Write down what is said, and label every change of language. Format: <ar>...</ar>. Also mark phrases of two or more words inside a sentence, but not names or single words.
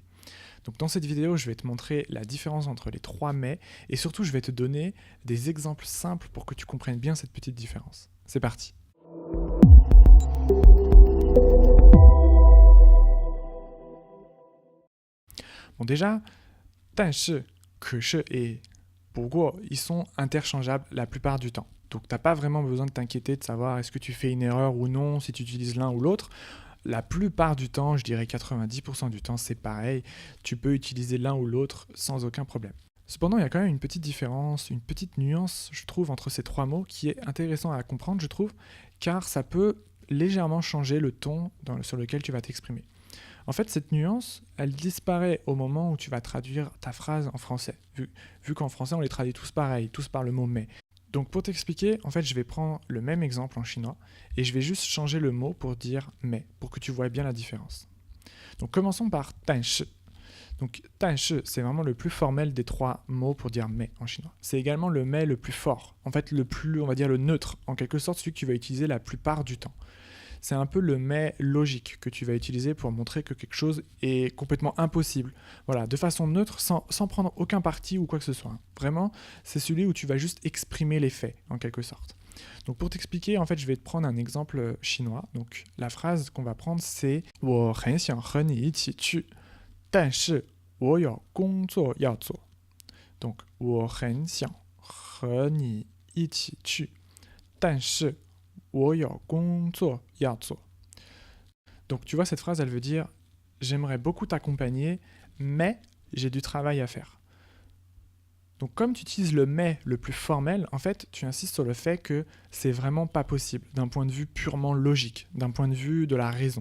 <fr>Donc dans cette vidéo, je vais te montrer la différence entre les trois mais et surtout, je vais te donner des exemples simples pour que tu comprennes bien cette petite différence. C'est parti. Bon déjà,</fr> <zh>但是, 可是 et 不过,</zh> <fr>ils sont interchangeables la plupart du temps. Donc t'as pas vraiment besoin de t'inquiéter de savoir est-ce que tu fais une erreur ou non si tu utilises l'un ou l'autre. La plupart du temps, je dirais 90% du temps, c'est pareil. Tu peux utiliser l'un ou l'autre sans aucun problème. Cependant, il y a quand même une petite différence, une petite nuance, je trouve, entre ces trois mots qui est intéressant à comprendre, je trouve, car ça peut légèrement changer le ton sur lequel tu vas t'exprimer. En fait, cette nuance, elle disparaît au moment où tu vas traduire ta phrase en français, vu qu'en français, on les traduit tous pareil, tous par le mot « mais ». Donc pour t'expliquer, en fait, je vais prendre le même exemple en chinois et je vais juste changer le mot pour dire « mais », pour que tu vois bien la différence. Donc commençons par « 但是». Donc « 但是», c'est vraiment le plus formel des trois mots pour dire « mais » en chinois. C'est également le « mais » le plus fort, en fait le plus, on va dire le neutre, en quelque sorte celui que tu vas utiliser la plupart du temps. C'est un peu le mais logique que tu vas utiliser pour montrer que quelque chose est complètement impossible. Voilà, de façon neutre, sans prendre aucun parti ou quoi que ce soit. Vraiment, c'est celui où tu vas juste exprimer les faits, en quelque sorte. Donc pour t'expliquer, en fait, je vais te prendre un exemple chinois. Donc la phrase qu'on va prendre, c'est</fr> <zh>« 我很想和你一起去，但是我有工作要做。» Donc «我很想和你一起去，但是我有工作要做.</zh> <fr>» Donc tu vois, cette phrase, elle veut dire « J'aimerais beaucoup t'accompagner, mais j'ai du travail à faire. » Donc comme tu utilises le « mais » le plus formel, en fait, tu insistes sur le fait que c'est vraiment pas possible, d'un point de vue purement logique, d'un point de vue de la raison.</fr>